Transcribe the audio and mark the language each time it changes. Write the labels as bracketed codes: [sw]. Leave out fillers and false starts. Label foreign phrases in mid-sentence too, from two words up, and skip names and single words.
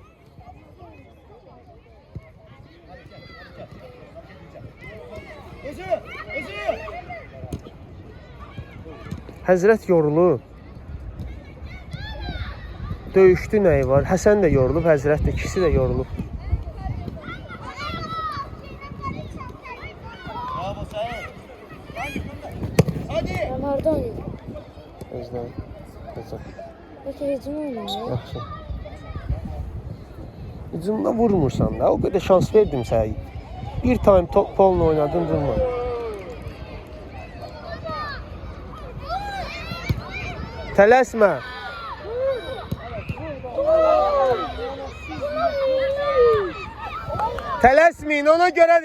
[az] Özü. Həzrət yorulub. Döyüşdü nəyi var? Həsən də yorulub, Həzrət də, ikisi də yorulub. [tr] Bravo sen. Hadi. Ben orada oynuyorum. [az] Özləm. Özləm. [tr] Peki hücum oynuyor. [az] Yaxşı. Hücumda vurmursan da, o qədər şans verdim sənə. Bir time topulla oynadın, vurma. Tələsmə. Tələsməyin, ona görədir.